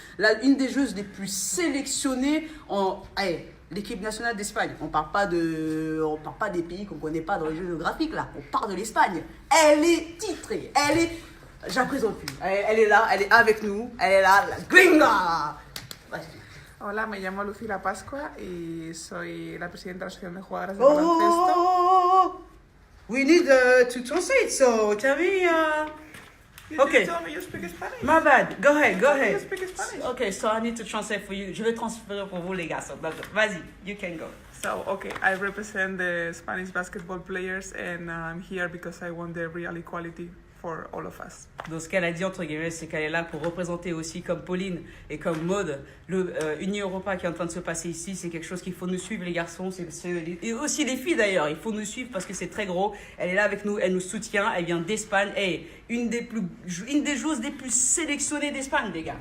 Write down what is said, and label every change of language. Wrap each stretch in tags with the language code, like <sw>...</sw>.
<fr>Là, une des joueuses les plus sélectionnées en... l'équipe nationale d'Espagne. On parle pas des pays qu'on connaît pas dans les jeux géographiques là. On parle de l'Espagne. Elle est titrée. Je la présente plus. Elle est là, elle est avec nous. Elle est là, la gringa.</fr> <es>Hola, me llamo Lucila Pascua y soy la presidenta de la Asociación de Jugadoras de Baloncesto.</es> <en>Oh, we need to translate. So tell me. Okay. Tell me you speak Spanish. My bad. Go ahead. You speak Spanish. Okay, so I need to translate for you.</en> <fr>Je vais transférer pour vous les gars.</fr> <en>So,</en> <fr>vas-y,</fr> <en>you can go. So, okay, I represent the Spanish basketball players and I'm here because I want the real equality for all of us.</en> <fr>Donc ce qu'elle a dit entre guillemets, c'est qu'elle est là pour représenter aussi comme Pauline et comme Maud Union Europa qui est en train de se passer ici. C'est quelque chose qu'il faut nous suivre les garçons, et aussi les filles d'ailleurs. Il faut nous suivre parce que c'est très gros. Elle est là avec nous, elle nous soutient, elle vient d'Espagne. Une des joueuses les plus sélectionnées d'Espagne les gars.</fr>